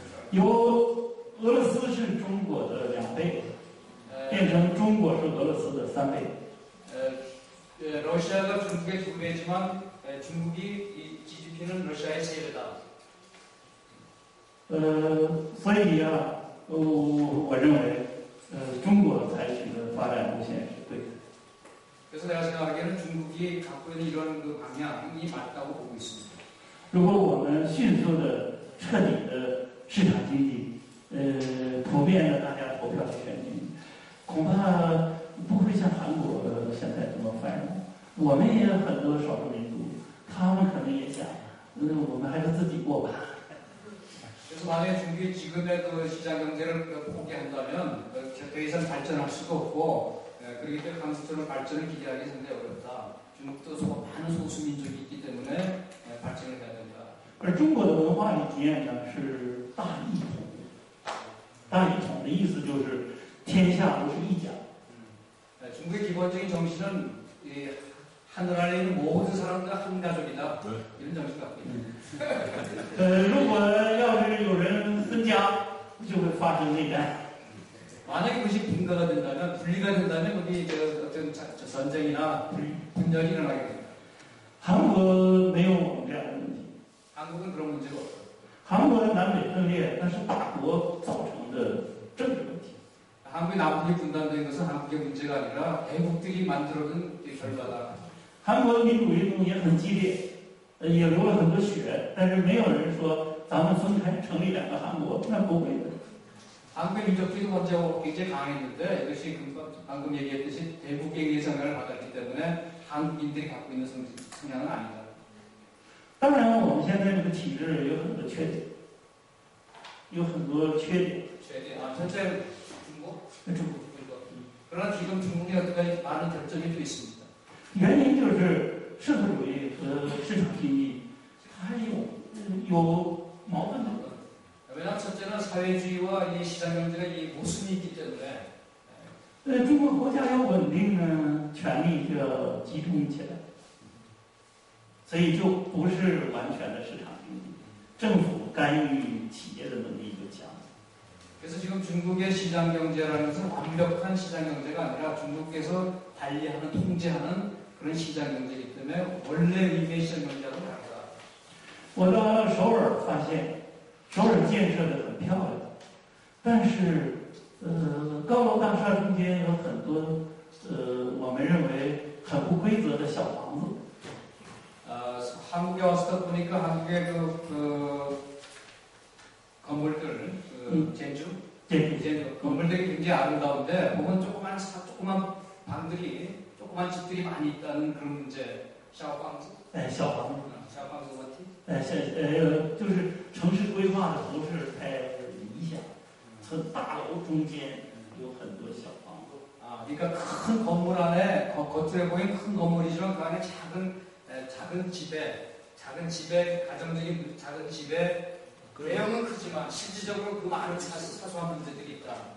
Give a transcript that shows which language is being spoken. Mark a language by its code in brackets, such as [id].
[zh] 由俄罗斯是中国的2倍，变成中国是俄罗斯的3倍。 [ko] 러시아가 중국의 2배지만 중국이 이 GDP는 러시아의 3배다. [zh] 所以啊，我认为，中国采取的发展路线是对的。 [ko] 그래서 내가 생각하기에는 중국이 갖고 있는 이런 그 방향이 맞다고 보고 있습니다. [zh] 如果我们迅速的、彻底的市场经济，普遍的大家投票选举，恐怕不会像韩国现在这么繁荣。我们也有很多少数民族，他们可能也想，我们还是自己过吧。 [ko] 그래서 만약에 중국이 지금의 그 시장 경제를 포기한다면 더 이상 발전할 수도 없고 그렇기 때문에 한국처럼 발전을 기대하기 상당히 어렵다. 중국도 많은 소수 민족이 있기 때문에 발전을 해야 된다. [zh] 而中国的文化理念呢是大一统，大一统的意思就是天下都是一家。 [ko] 중국의 기본적인 정신은 이 하늘 아래 있는 모든 사람들 한 가족이다. 이런 정신 갖고 있는. [zh] 如果要是有人分家，就会发生内战。 [ko] 만약에 그것이 분가가 된다면, 분리가 된다면 거기 어떤 전쟁이나 분열이 일어나게 됩니다. [zh] 韩国没有我们这样的问题， [ko] 한국은 그런 문제가 없어요. [zh] 韩国的南北分裂那是大国造成的政治问题。 [ko] 한국이 남북이 분단된 것은 한국의 문제가 아니라 대국들이 만들어둔 결과다. [zh] 韩国的民主运动也很激烈，也流了很多血，但是没有人说咱们分开成立两个韩国，那不会的。 [ko] 한국의 민족주의도 먼저 굉장히 강했는데 이것이 방금 얘기했듯이 대국에 의해서 영향을 받았기 때문에 한국인들이 갖고 있는 성향은 아니다. [zh] 当然，我们现在这个体制有很多缺点，有很多缺点。 [ko] 첫째 중국, [zh] 中国 [ko] 그러나 지금 중국에 어떤 많은 결점이 또 있습니다. [zh] 原因就是社会主义和市场经济它是有矛盾的。 [ko] 왜냐하면 첫째는 사회주의와 이 시장 경제가 이 모순이 있기 때문에 [zh] 中国国家要稳定呢，权力就要集中起来，所以就不是完全的市场经济，政府干预企业的能力就强。 [ko] 그래서 지금 중국의 시장 경제라는 것은 완벽한 시장 경제가 아니라 중국에서 관리하는 통제하는 그런 시장 경제이기 때문에 원래 의미의 시장 경제하고는 다르다. [zh] 我到首尔发现，首尔建设的很漂亮，但是高楼大厦中间有很多我们认为很不规则的小房子。 [ko] 한국에 와서 보니까 한국의 그 건물들,建筑 건물들이 굉장히 아름다운데 보면 조그만 방들이, 조그만 집들이 많이 있다는 그런 문제. [zh] 샤오방즈? 小房子。 샤오방즈 원티? 就是城市规划的不是太理想，从大楼中间有很多小房子。 [ko] 그러니까 큰 건물 안에 겉으로 보이는 큰 건물이지만 그 안에 작은 집에 가정적인 작은 집에 내용은 크지만 실질적으로 그 많은 사소한 문제들이 있다.